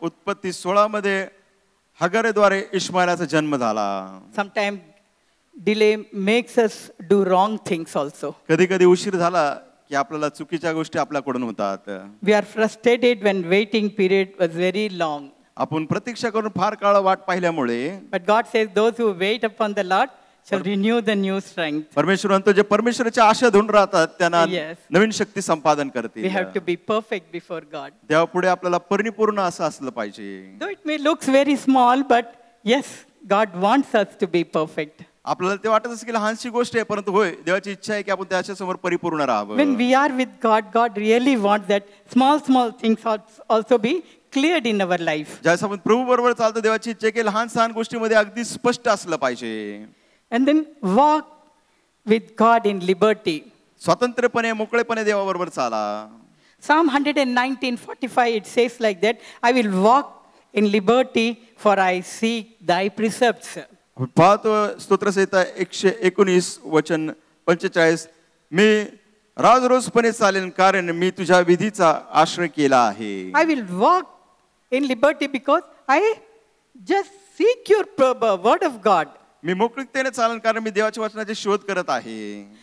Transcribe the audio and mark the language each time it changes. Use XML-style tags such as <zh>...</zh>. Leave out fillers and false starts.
<mr>उत्पत्ती 16 मध्ये हगारेद्वारे इश्माईलाचा जन्म झाला.</mr> <en>Sometimes delay makes us do wrong things also.</en> <mr>कधी कधी उशीर झाला की आपल्याला चुकीच्या गोष्टी आपल्याकडून होतात.</mr> <en>We are frustrated when waiting period was very long.</en> <mr>आपण प्रतीक्षा करून फार काळ वाट पाहिल्यामुळे.</mr> <en>But God says those who wait upon the Lord shall renew the new strength.</en> <mr>परमेश्वर म्हणतो जे परमेश्वराच्या आशा धरून राहतात त्यांना</mr> <en>Yes.</en> <mr>नवीन शक्ती संपादन</mr> <en>We</en> <mr>करतील.</mr> <en>have to be perfect before God.</en> <mr>देवापुढे आपल्याला परिपूर्ण असं असलं पाहिजे.</mr> <en>Though it may look very small, but yes, God wants us to be perfect.</en> <mr>आपल्याला ते वाटत असेल की लहानशी गोष्ट आहे, परंतु होय, देवाची इच्छा आहे की आपण त्याच्या समोर परिपूर्ण राहावं.</mr> <en>When we are with God, God really wants that small things also be cleared in our life.</en> <mr>ज्यावेळेस आपण प्रभू बरोबर चालतो, देवाची इच्छा आहे की लहान सहान गोष्टीमध्ये अगदी स्पष्ट असलं पाहिजे.</mr> <en>And then walk with God in liberty.</en> <mr>स्वातंत्र्यपणे मोकळेपणे देवाबरोबर चाला.</mr> <en>Psalm 119:45 it says like that, I will walk in liberty for I seek thy precepts.</en> <mr>आपण पाहतो स्तोत्रसंहिता 119 वचन 45, मी राजरोजपणे चालेन कारण मी तुझ्या विधीचा आश्रय केला आहे.</mr> <en>I will walk in liberty because I just seek your word of God.</en> <mr>मी मोकळीकतेने चालेन कारण मी देवाच्या वचनाचे शोध करत आहे.</mr>